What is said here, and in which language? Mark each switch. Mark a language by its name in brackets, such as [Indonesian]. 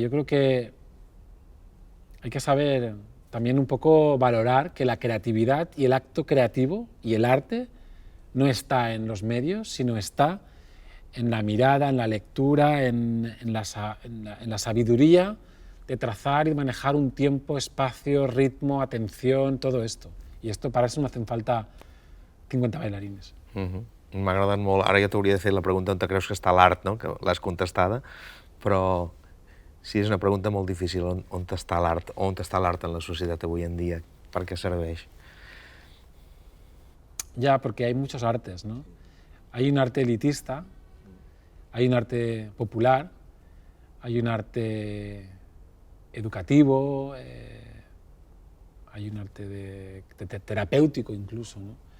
[Spanish] Yo creo que hay que saber también un poco valorar que la creatividad y el acto creativo y el arte no está en los medios, sino está en la mirada, en la lectura, en la sabiduría de trazar y manejar un tiempo, espacio, ritmo, atención, todo esto. Y esto para eso no hacen falta 50 bailarines. [Catalan] M'ha agradat molt. Ara ja t'hauria de fer la pregunta on te creus que està l'art, no? Que l'has contestada, però sí, és una pregunta molt difícil. On està l'art? On està l'art en la societat avui en dia? Per què serveix? [Spanish] Ya, porque hay muchos artes, ¿no? Hay un arte elitista, hay un arte popular, hay un arte educativo, hay un arte terapéutico incluso, ¿no?